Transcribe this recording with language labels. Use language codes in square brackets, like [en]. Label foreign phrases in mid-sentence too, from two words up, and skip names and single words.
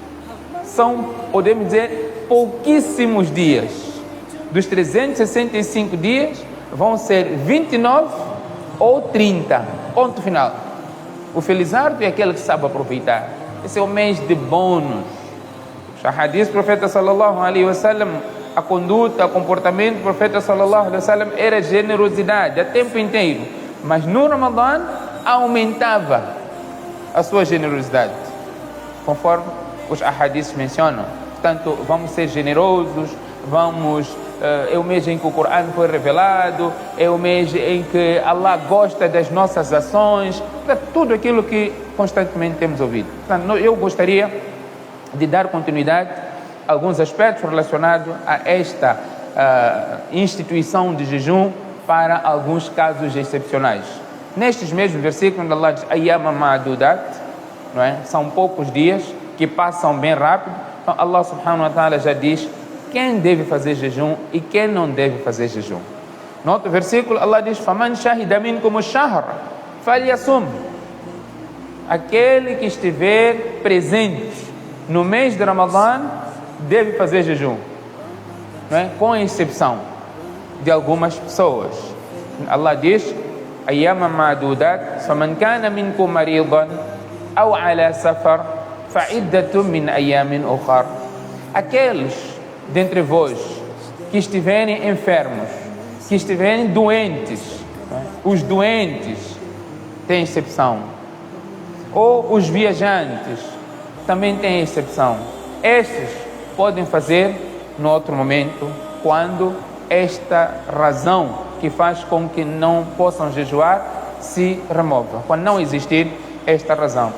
[pt] Podemos dizer, pouquíssimos dias. Dos 365 dias, vão ser 29 ou 30. Ponto final. O felizardo é aquele que sabe aproveitar. Esse é o mês de bônus. O hadith do profeta [ar] صلى الله عليه وسلم, [pt] a conduta, o comportamento do profeta [ar] صلى الله عليه وسلم [pt] era generosidade a tempo inteiro, mas no Ramadã aumentava a sua generosidade, conforme os ahadiths mencionam. Portanto, vamos ser generosos, é o mês em que o Coran foi revelado, é o mês em que Allah gosta das nossas ações, tudo aquilo que constantemente temos ouvido. Portanto, eu gostaria de dar continuidade a alguns aspectos relacionados a esta instituição de jejum para alguns casos excepcionais. Nestes mesmos versículos, onde Allah diz [ar] أياما معدودات, [pt] não é? São poucos dias que passam bem rápido. Então Allah [ar] سبحانه وتعالى [pt] já diz quem deve fazer jejum e quem não deve fazer jejum. No outro versículo, Allah diz [ar] فمن شهد منكم الشهر فليصمه. [pt] Aquele que estiver presente no mês de Ramadã deve fazer jejum, não é? Com exceção de algumas pessoas. [ar] Allah diz أياما معدودات فمن كان منكم مريضا أو على سفر فعدة من أيام أخر. [pt] Aqueles dentre vós que estiverem enfermos, que estiverem doentes, não é? Os doentes têm exceção, ou os viajantes também têm exceção. Estes podem fazer no outro momento, quando esta razão que faz com que não possam jejuar se remova, quando não existir esta razão.